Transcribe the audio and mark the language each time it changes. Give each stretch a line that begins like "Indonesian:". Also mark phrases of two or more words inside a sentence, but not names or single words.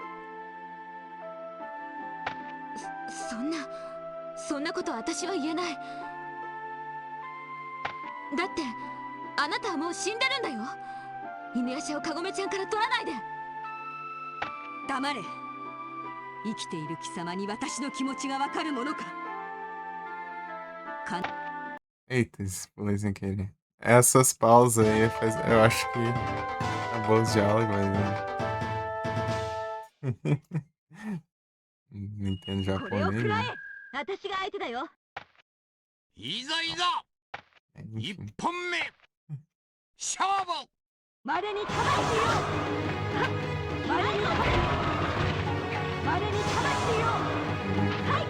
Japanese: そんなこと私は言えない。だってあなたはもう死んでるんだよ。犬夜叉をカゴメちゃんから取らないで。黙れ。生きている貴様に私の気持ちがわかるものか。
Portuguese: Eita, esse pulei sem querer. Essas pausas aí eu acho que acabou os diálogos, mas. Não entendo
Japanese: これを
Portuguese: japonês.
Japanese: 食らえ
Portuguese: Né?
Japanese: 私が相手だよ。いざいざ一本目勝負。までに魂よ。までに魂。までに魂よ。はい。